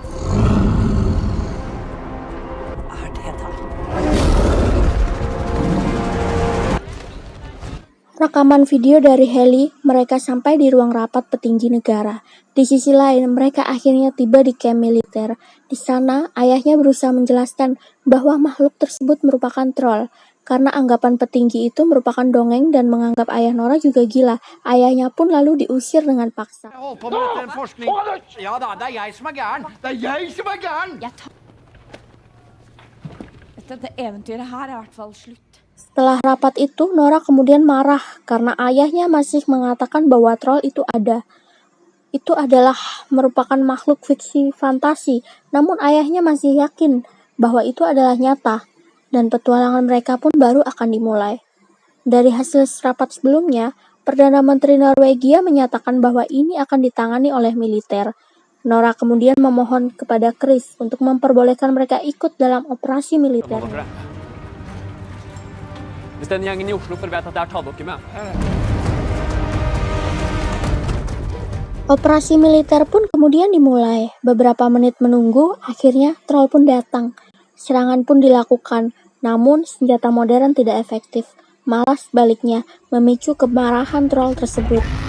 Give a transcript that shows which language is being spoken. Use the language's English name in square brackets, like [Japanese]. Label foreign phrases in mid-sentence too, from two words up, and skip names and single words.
[Indonesian] Rekaman video dari heli, mereka sampai di ruang rapat petinggi negara. Di sisi lain, mereka akhirnya tiba di kamp militer. Di sana, ayahnya berusaha menjelaskan bahwa makhluk tersebut merupakan troll. Karena anggapan petinggi itu merupakan dongeng dan menganggap ayah Nora juga gila, ayahnya pun lalu diusir dengan paksa. [Norwegian] Jeg holder på med dette, en forskning. Ja da, det er jeg som er gæren. Det er jeg som er gæren! Dette eventyret her er i hvert fall slutt. [Indonesian] Setelah rapat itu, Nora kemudian marah karena ayahnya masih mengatakan bahwa troll itu ada. Itu adalah merupakan makhluk fiksi fantasi, namun ayahnya masih yakin bahwa itu adalah nyata, dan petualangan mereka pun baru akan dimulai. Dari hasil rapat sebelumnya, Perdana Menteri Norwegia menyatakan bahwa ini akan ditangani oleh militer. Nora kemudian memohon kepada Chris untuk memperbolehkan mereka ikut dalam operasi militer. [Norwegian] Hvis den gjengen i Oslo får vite at jeg har tatt dere med. [Indonesian] Operasi militer pun kemudian dimulai. Beberapa menit menunggu, akhirnya troll pun datang. Serangan pun dilakukan, namun senjata modern tidak efektif. Malah sebaliknya, memicu kemarahan troll tersebut.